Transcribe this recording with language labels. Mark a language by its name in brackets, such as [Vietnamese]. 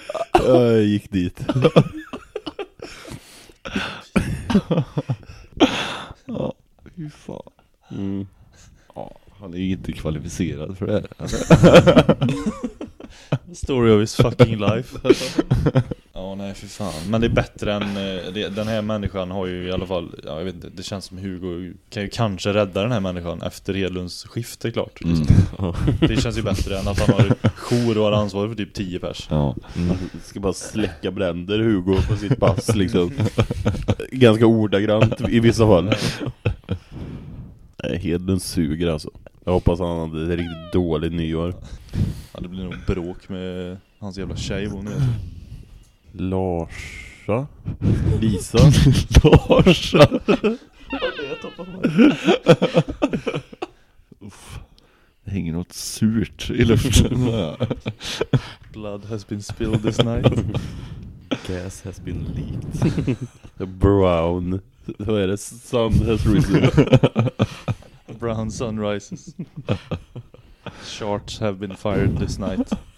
[Swedish] Jag gick dit. Ja, hur fan. Ja, han är ju inte kvalificerad för det. [English] Story of his fucking life. [Swedish] Ja, oh, nej, för fan. Men det är bättre än den här människan har ju i alla fall, ja, jag vet inte, det känns som Hugo kan ju kanske rädda den här människan efter Hedlunds skift, är klart. Mm. Det känns ju bättre än att han har jour och har ansvar för typ 10 pers. Ja. Mm. Ska bara släcka bränder Hugo på sitt pass liksom. Ganska ordagrant i vissa fall. Nej, Hedlund suger alltså. Jag hoppas han hade ett riktigt dåligt nyår. Ja, det blir nog bråk med hans jävla tjej hon är. Larsa? Lisa? Larsa? Det hänger något surt i luften. [English] Blood has been spilled this night. Gas has been leaked. Brown. [Swedish] Vad är det? [English] Sun has risen. Brown sun rises. Shorts have been fired this night.